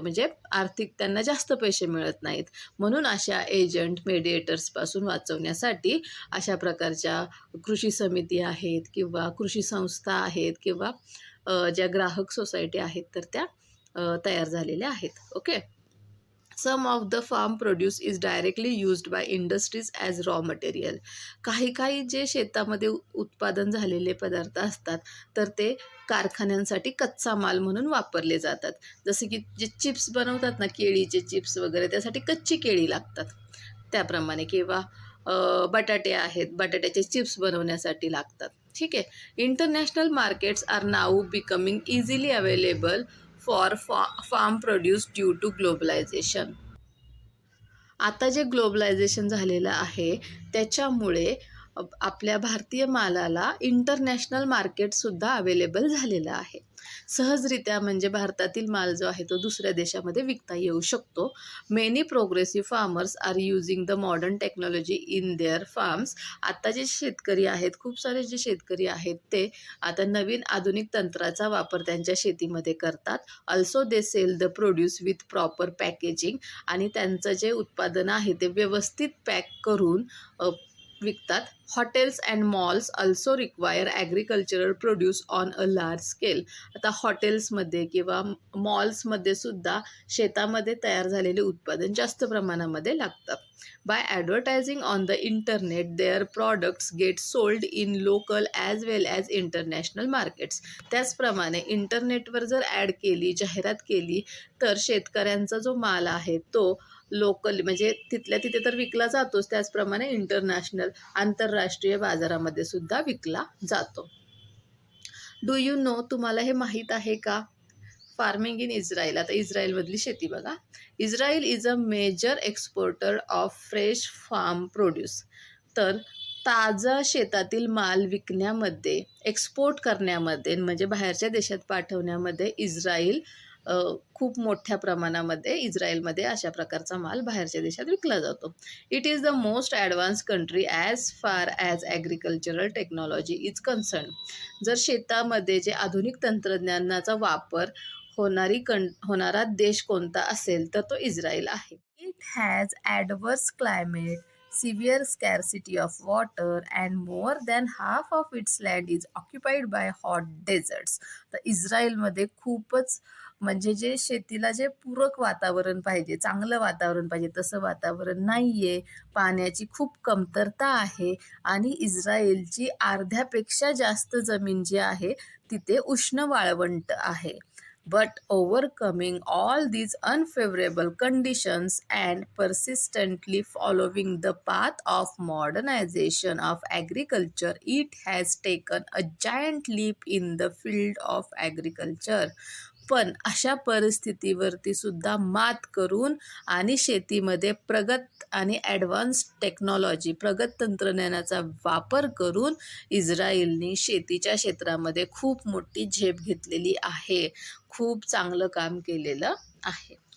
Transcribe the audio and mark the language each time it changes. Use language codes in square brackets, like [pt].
[mr] म्हणजे आर्थिक त्यांना जास्त पैसे मिळत नाहीत. म्हणून अशा एजंट, मेडिएटर्सपासून वाचवण्यासाठी अशा प्रकारच्या कृषी समिती आहेत किंवा कृषी संस्था आहेत किंवा ज्या ग्राहक सोसायटी आहेत तर त्या तयार झालेल्या आहेत. Okay. [en] Some of the farm produce is directly used by industries as raw material. [mr] काही काही जे शेतामध्ये उत्पादन झालेले पदार्थ असतात तर ते कारखान्यांसाठी कच्चा माल म्हणून वापरले जातात. जसे की जे चिप्स बनवतात ना, केळीचे चिप्स वगैरे, त्यासाठी कच्ची केळी लागतात. त्याप्रमाणे किंवा बटाटे आहेत, बटाट्याचे चिप्स बनवण्यासाठी लागतात. ठीक आहे. [en] International markets are now becoming easily available for farm produce due to globalisation. [mr] आता जे ग्लोबलायझेशन झालेलं आहे त्याच्यामुळे आपल्या भारतीय मालाला इंटरनॅशनल मार्केटसुद्धा अवेलेबल झालेलं आहे. सहजरित्या म्हणजे भारतातील माल जो आहे तो दुसऱ्या देशामध्ये विकता येऊ शकतो. [en] Many progressive farmers are using the modern technology in their farms. [mr] आता जे शेतकरी आहेत, खूप सारे जे शेतकरी आहेत ते आता नवीन आधुनिक तंत्राचा वापर त्यांच्या शेतीमध्ये करतात. [en] Also they sell the produce with proper packaging. [mr] आणि त्यांचं जे उत्पादन आहे ते व्यवस्थित पॅक करून विकतात. [en] Hotels and malls also require agricultural produce on a large scale. [mr] आता हॉटेल्समध्ये किंवा मॉल्समध्ये सुद्धा शेतामध्ये तयार झालेले उत्पादन जास्त प्रमाणामध्ये लागतात. [en] By advertising on the internet their products get sold in local as well as international markets. [mr] त्याचप्रमाणे इंटरनेटवर जर ॲड केली, जाहिरात केली तर शेतकऱ्यांचा जो माल आहे तो लोकल म्हणजे तिथल्या तिथे तर विकला जातोच, त्याचप्रमाणे इंटरनॅशनल आंतरराष्ट्रीय बाजारामध्ये सुद्धा विकला जातो. [en] do you know, [mr] तुम्हाला हे माहीत आहे का? [en] Farming in Israel. [mr] आता इस्रायलमधली शेती बघा. [en] Israel is a major exporter of fresh farm produce. [mr] तर ताजा शेतातील माल विकण्यामध्ये, एक्सपोर्ट करण्यामध्ये म्हणजे बाहेरच्या देशात पाठवण्यामध्ये इस्रायल खूप मोठ्या प्रमाणामध्ये इस्रायलमध्ये अशा प्रकारचा माल बाहेरच्या देशात विकला जातो. [en] It is the most advance country as far as agricultural technology is concern. [mr] जर शेतामध्ये जे आधुनिक तंत्रज्ञानाचा वापर होणारा देश कोणता असेल तर तो इस्रायल आहे. [en] It has adverse climate, severe scarcity of water and more than half of its land is occupied by hot deserts. [mr] तर इस्रायलमध्ये खूपच म्हणजे जे शेतीला जे पूरक वातावरण पाहिजे, चांगलं वातावरण पाहिजे तसं वातावरण नाही आहे. पाण्याची खूप कमतरता आहे आणि इस्रायलची अर्ध्यापेक्षा जास्त जमीन जी आहे तिथे उष्ण वाळवंट आहे. [en] But overcoming all these unfavorable conditions and persistently following the path of modernization of agriculture, it has taken a giant leap in the field of agriculture. [mr] पण अशा परिस्थितीवरती सुद्धा मात करून आणि शेतीमध्ये प्रगत आणि ॲडव्हान्स टेक्नॉलॉजी, प्रगत तंत्रज्ञानाचा वापर करून इस्रायलने शेतीच्या क्षेत्रामध्ये खूप मोठी झेप घेतलेली आहे. खूप चांगलं काम केलेलं आहे.